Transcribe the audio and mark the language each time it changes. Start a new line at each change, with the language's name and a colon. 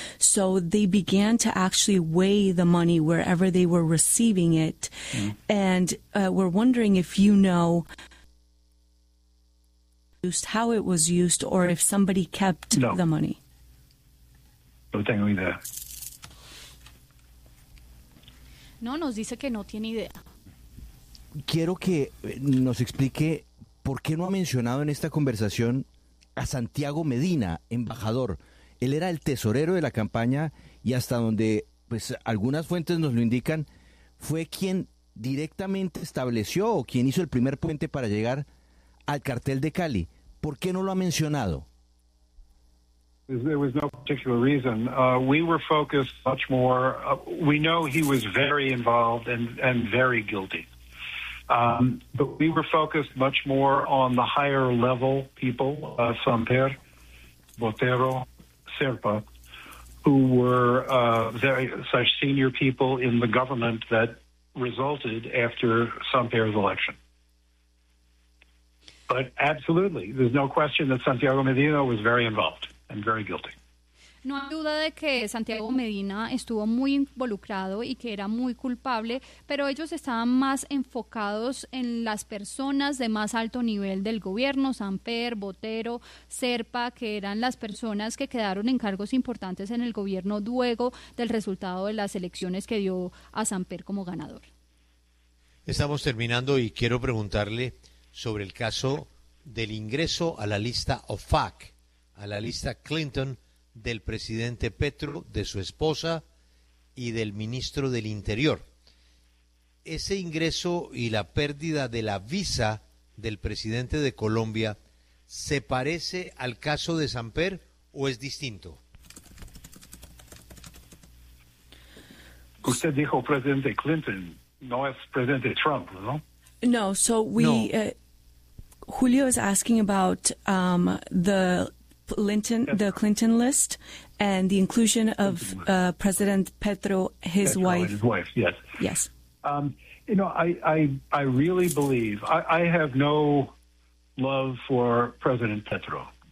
English: So they began to actually weigh the money wherever they were receiving it. Mm-hmm. And we're wondering if you know how it was used or if somebody kept the money.
Spanish: No tengo idea. No, nos dice que no tiene idea. Quiero que nos explique por qué no ha mencionado en esta conversación a Santiago Medina, embajador. Él era el tesorero de la campaña y hasta donde pues algunas fuentes nos lo indican, fue quien directamente estableció o quien hizo el primer puente para llegar al cartel de Cali. ¿Por qué no lo ha mencionado?
English: There was no particular reason. We were focused much more. We know he was very involved and very guilty. But we were focused much more on the higher level people, Samper, Botero, Serpa, who were very such senior people in the government that resulted after Samper's election. But absolutely, there's no question that Santiago Medina was very involved. And very guilty.
Spanish: No hay duda de que Santiago Medina estuvo muy involucrado y que era muy culpable, pero ellos estaban más enfocados en las personas de más alto nivel del gobierno, Samper, Botero, Serpa, que eran las personas que quedaron en cargos importantes en el gobierno luego del resultado de las elecciones que dio a Samper como ganador. Estamos terminando y quiero preguntarle sobre el caso del ingreso a la lista OFAC, a la lista Clinton, del presidente Petro, de su esposa y del ministro del Interior. Ese ingreso y la pérdida de la visa del presidente de Colombia, ¿se parece al caso de Samper o es distinto? Usted dijo presidente Clinton, no es presidente Trump, ¿no?
English: No, so we... No. Julio is asking about the Clinton list and the inclusion of President Petro, his Petro, wife. His wife, yes. Yes. I really believe, I have no love for President Petro.